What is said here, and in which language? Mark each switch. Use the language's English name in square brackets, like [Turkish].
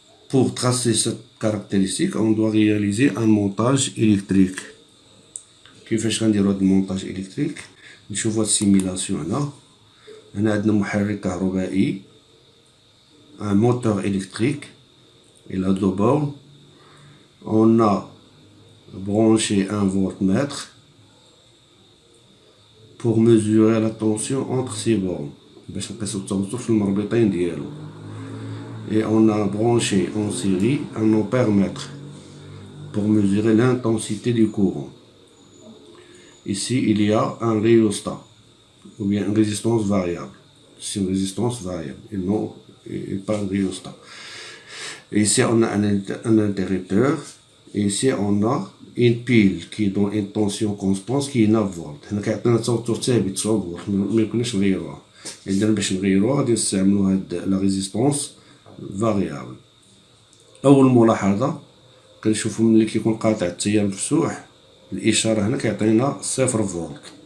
[French] Pour tracer cette caractéristique, on doit réaliser un montage électrique. [Arabic] كيفاش غنديرو هاد المونتاج إلكتريك؟ نشوفو هاد السيميلاسيون هنا. هنا عندنا محرك كهربائي، [French] un moteur électrique. Il a deux bornes. On a branché un voltmètre pour mesurer la tension entre ces bornes [Arabic] باش نقيسو التوتر في المربطين ديالو. [French] Et on a branché en série un ampèremètre pour mesurer l'intensité du courant. Ici il y a un rhéostat ou bien une résistance variable. C'est une résistance variable et pas un rhéostat. Et ici on a un interrupteur. Et ici on a une pile qui donne une tension constante qui est 9 volts. [Arabic] هنا كيعطينا توتر ثابت 9 فولت، ما يمكنش نغيروها. إذا باش نغيروها غادي نستعملو هاد [French] لا ريزيستونس فاريابل. [Arabic] أول ملاحظة كنشوفو ملي كيكون قاطع التيار مفتوح، الإشارة هنا كيعطينا 0 فولت.